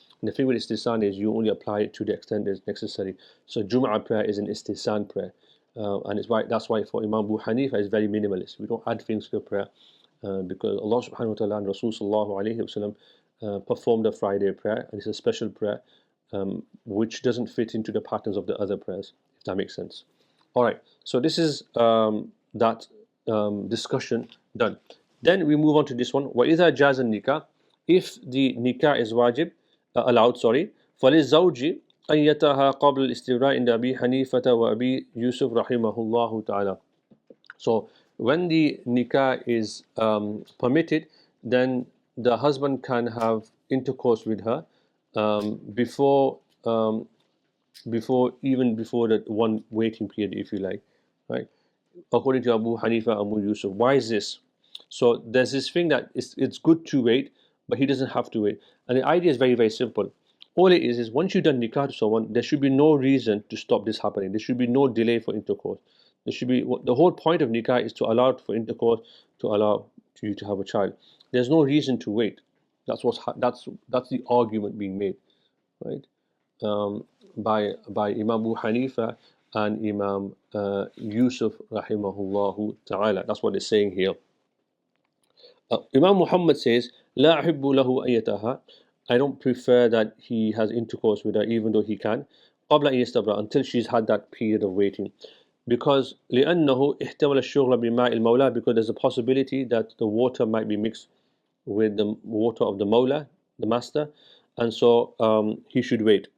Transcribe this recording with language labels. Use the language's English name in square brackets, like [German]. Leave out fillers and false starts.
[English] And the thing with istihsan is you only apply it to the extent that's necessary. So Jum'ah prayer is an istihsan prayer, and that's why for Imam Abu Hanifa is very minimalist. We don't add things to the prayer because Allah subhanahu wa ta'ala and Rasul sallallahu alayhi wa sallam performed a Friday prayer, and it's a special prayer which doesn't fit into the patterns of the other prayers, if that makes sense. Alright, so this is that discussion done. Then we move on to this one. [Arabic] وَإِذَا جَازَ النِّكَاحِ, [English] if the nikah is wajib, allowed, [Arabic] فَلِلزَّوْجِ أَنْ يَتَهَا قَبْلَ الْإِسْتِبْرَاءِ عِنْدَ أَبِي حَنِيفَةَ وَأَبِي يُوسُفَ رَحِمَهُ اللَّهُ تَعَالَى. [English] So when the nikah is permitted, then the husband can have intercourse with her before the 1 waiting period, if you like, right? According to Abu Hanifa, Abu Yusuf. Why is this? So there's this thing that it's good to wait, but he doesn't have to wait. And the idea is very, very simple. All it is once you've done nikah to someone, there should be no reason to stop this happening. There should be no delay for intercourse. There should be, the whole point of nikah is to allow for intercourse, to allow you to have a child. There's no reason to wait. That's the argument being made, right? By Imam Abu Hanifa and Imam Yusuf rahimahullahu ta'ala. That's what they're saying here. Imam Muhammad says, [Arabic] لا أحب له أن يتها. [English] I don't prefer that he has intercourse with her, even though he can, [Arabic] قبل أن يستبرأ, [English] until she's had that period of waiting. Because [Arabic] لأنه احتمل الشغل بماء المولى, [English] because there's a possibility that the water might be mixed with the water of the Mawla, the master, and so he should wait.